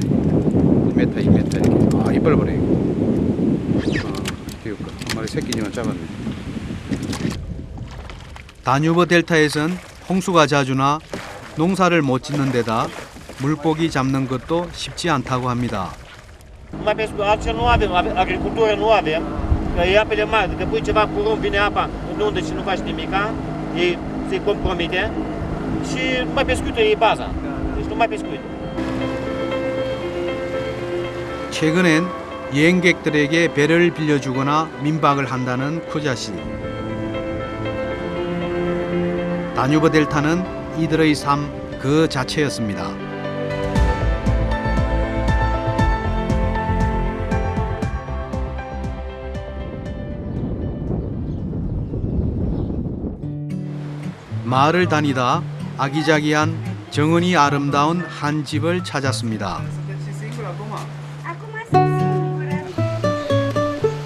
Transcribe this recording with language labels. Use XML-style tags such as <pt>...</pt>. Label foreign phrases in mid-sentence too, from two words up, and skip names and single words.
<ko>1m, 2m 이렇게. 이빨 봐라 이거. 시티오크라 한 마리 새끼지만 작았네. 다뉴브 델타에선 홍수가 자주 나 농사를 못 짓는 데다 물고기 잡는 것도 쉽지 않다고 합니다.</ko> <ro>Mai pescuit, altceva nu avem, agricultură nu avem, că e apele mari, dacă pui ceva cu rum, vine apa în undă și nu faci nimica, ei se compromite și mai pescuitul e baza, deci nu mai pescuit.</ro> <ko>최근엔 여행객들에게 배를 빌려주거나 민박을 한다는 쿠자 씨. 다뉴브 델타는 이들의 삶 그 자체였습니다. 마을을 다니다 아기자기한 정은이 아름다운 한 집을 찾았습니다.</ko>